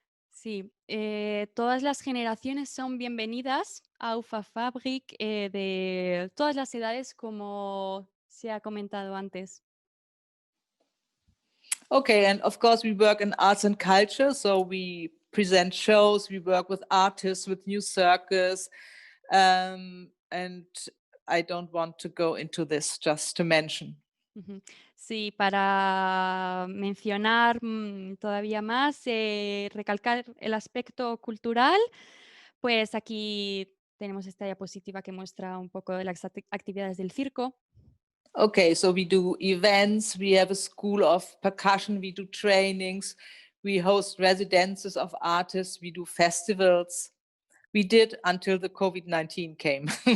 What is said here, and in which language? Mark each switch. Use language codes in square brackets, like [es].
[es] Sí, todas las generaciones son bienvenidas a UFA Fabric, de todas las edades, como se ha comentado antes. [en] Okay, and of course we work in arts and culture, so we present shows, we work with artists, with new circus, and I don't want to go into this, just to mention. [es] Sí, para mencionar todavía más, recalcar el aspecto cultural, pues aquí tenemos esta diapositiva que muestra un poco de las actividades del circo. [en] Okay, so we do events, we have a school of percussion, we do trainings, we host residences of artists, we do festivals. We did until the COVID-19 came.